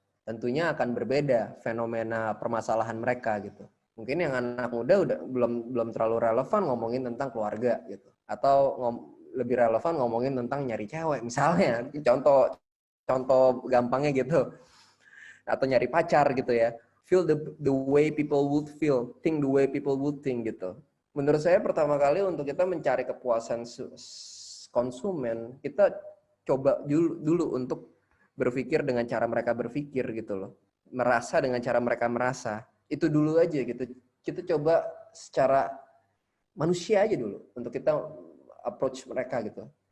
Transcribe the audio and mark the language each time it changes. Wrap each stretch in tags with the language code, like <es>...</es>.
<id>Tentunya akan berbeda fenomena permasalahan mereka gitu. Mungkin yang anak muda udah belum terlalu relevan ngomongin tentang keluarga gitu. Atau lebih relevan ngomongin tentang nyari cewek misalnya. Contoh gampangnya gitu. Atau nyari pacar gitu ya.</id> <en>Feel the way people would feel, think the way people would think</en> <id>gitu. Menurut saya pertama kali untuk kita mencari kepuasan konsumen, kita coba dulu untuk berpikir dengan cara mereka berpikir gitu loh. Merasa dengan cara mereka merasa. Itu dulu aja gitu. Kita coba secara manusia aja dulu untuk kita approach mereka gitu.</id>